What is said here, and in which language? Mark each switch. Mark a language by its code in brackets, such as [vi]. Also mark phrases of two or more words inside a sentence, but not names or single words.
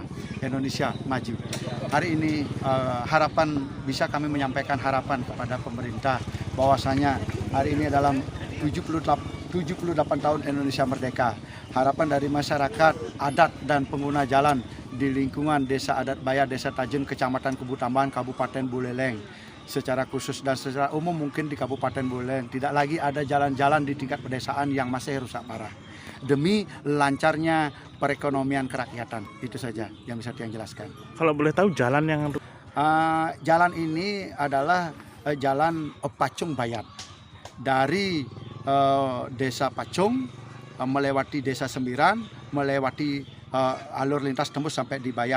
[id] Indonesia maju. Hari ini harapan bisa kami menyampaikan harapan kepada pemerintah bahwasanya hari ini adalah 78 tahun Indonesia merdeka. Harapan dari masyarakat adat dan pengguna jalan di lingkungan Desa Adat Bayan, Desa Tajun, Kecamatan Kebutamban, Kabupaten Buleleng secara khusus dan secara umum mungkin di Kabupaten Buleleng tidak lagi ada jalan-jalan di tingkat pedesaan yang masih rusak parah demi lancarnya perekonomian kerakyatan. Itu saja yang bisa Tiang jelaskan. Kalau boleh tahu jalan yang jalan ini adalah jalan Pacung Bayat dari Desa Pacung melewati Desa Sembiran, melewati alur lintas tembus sampai di Bayat.